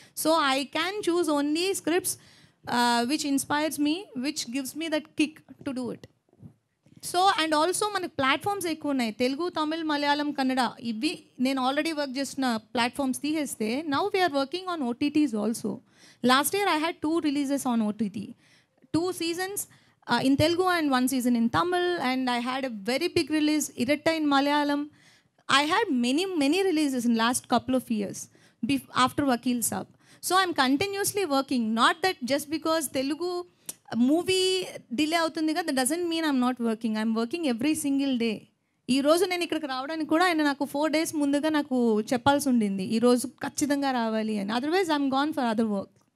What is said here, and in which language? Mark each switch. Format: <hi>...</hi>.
<en>So I can choose only scripts which inspires me, which gives me that kick to do it.</en> <te>So and also మనకు platforms ఎక్కువ ఉన్నాయి. తెలుగు, తమిళ్, మలయాళం, కన్నడ ఇవి నేను already work చేస్తున్న platforms తీసేస్తే</te> <en>Now we're working on OTTs also. Last year I had 2 releases on OTT, 2 seasons in Telugu and 1 season in Tamil, and I had a very big release, Iratta in Malayalam. I had many releases in last couple of years after Vakil Saab. So I'm continuously working. Not that just because Telugu movie delay</en> <te>avutundi kada,</te> <en>that doesn't mean I'm not working. I'm working every single day.</en> <te>ఈ రోజు నేను ఇక్కడికి రావడానికి కూడా ఆయన నాకు 4 days ముందుగా నాకు చెప్పాల్సి ఉండింది, ఈరోజు ఖచ్చితంగా రావాలి అని.</te> <en>Otherwise I'm gone for other work.</en>